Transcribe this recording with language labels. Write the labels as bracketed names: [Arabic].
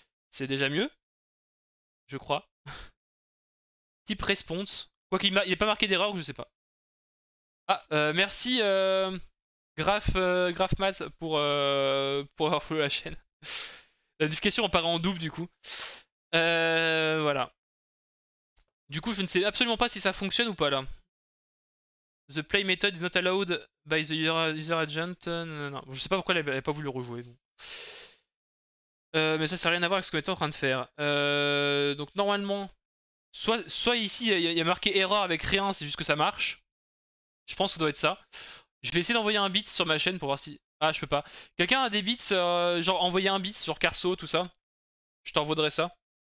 [French] C'est déjà mieux, je crois. [English] Type response. [French] Quoi qu'il il est pas marqué d'erreur, je sais pas. Ah, merci Graphmat pour avoir follow la chaîne. La notification apparaît en double du coup. Voilà. Du coup, je ne sais absolument pas si ça fonctionne ou pas là. [English] The play method is not allowed by the user agent. [French] Non, non, non. Je sais pas pourquoi elle avait pas voulu le rejouer. Bon. Mais ça n'a rien à voir avec ce qu'on était en train de faire. Donc normalement, soit ici il y a marqué erreur avec rien, c'est juste que ça marche. Je pense que ça doit être ça. Je vais essayer d'envoyer un bit sur ma chaîne pour voir si. Ah, je peux pas. Quelqu'un a des bits, genre envoyer un bit sur Carso, tout ça. Je t'envoierai ça.